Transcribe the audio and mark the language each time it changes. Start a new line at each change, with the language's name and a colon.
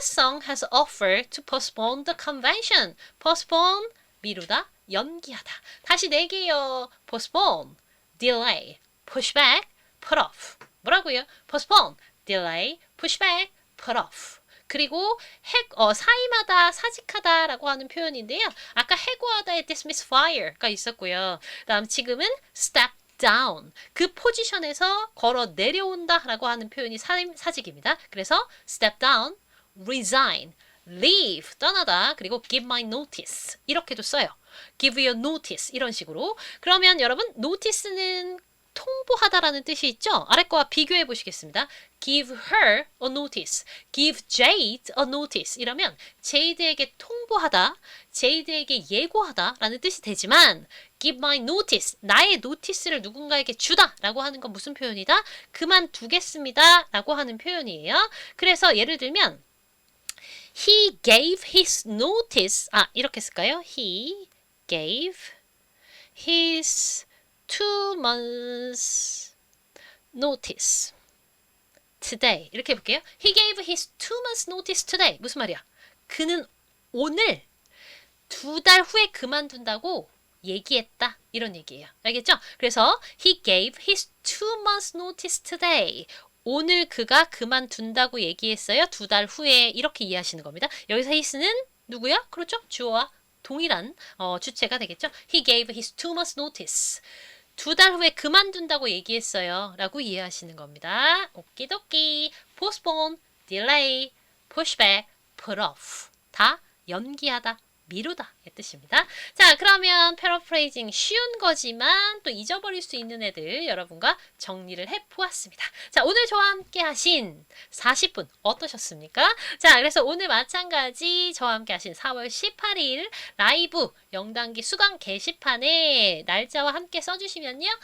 English: Song has offered to postpone the convention.
Korean: postpone, 미루다, 연기하다. 다시 네 개요.
English: postpone, delay, push back, put off.
Korean: 뭐라고요?
English: postpone, delay, push back, put off.
Korean: 그리고 사임하다, 사직하다라고 하는 표현인데요. 아까 해고하다에 dismiss fire가 있었고요. 그다음 지금은 step down. 그 포지션에서 걸어 내려온다라고 하는 표현이 사직입니다. 그래서 step down, resign, leave, 떠나다, 그리고
English: give my notice
Korean: 이렇게도 써요.
English: give your notice
Korean: 이런 식으로. 그러면 여러분 notice는 통보하다라는 뜻이 있죠? 아래 거와 비교해 보시겠습니다.
English: give her a notice,
Korean: give Jade a notice 이러면 제이드에게 통보하다, 제이드에게 예고하다 라는 뜻이 되지만
English: give my notice,
Korean: 나의 노티스를 누군가에게 주다 라고 하는 건 무슨 표현이다? 그만두겠습니다 라고 하는 표현이에요. 그래서 예를 들면
English: he gave his notice,
Korean: 이렇게 쓸까요?
English: he gave his 2 months notice today.
Korean: 이렇게 해볼게요.
English: He gave his 2 months notice today.
Korean: 무슨 말이야? 그는 오늘 2달 후에 그만둔다고 얘기했다. 이런 얘기예요. 알겠죠? 그래서
English: he gave his 2 months notice today.
Korean: 오늘 그가 그만둔다고 얘기했어요. 2달 후에. 이렇게 이해하시는 겁니다. 여기서 his는 누구야? 그렇죠? 주어와 동일한 주체가 되겠죠?
English: He gave his 2 months notice.
Korean: 2달 후에 그만둔다고 얘기했어요. 라고 이해하시는 겁니다. 오키도키.
English: postpone, delay, push back, put off.
Korean: 다 연기하다, 미루다 의 뜻입니다. 자, 그러면 패러프레이징 쉬운 거지만 또 잊어버릴 수 있는 애들 여러분과 정리를 해보았습니다. 자, 오늘 저와 함께 하신 40분 어떠셨습니까? 자, 그래서 오늘 마찬가지 저와 함께 하신 4월 18일 라이브 영단기 수강 게시판에 날짜와 함께 써주시면요.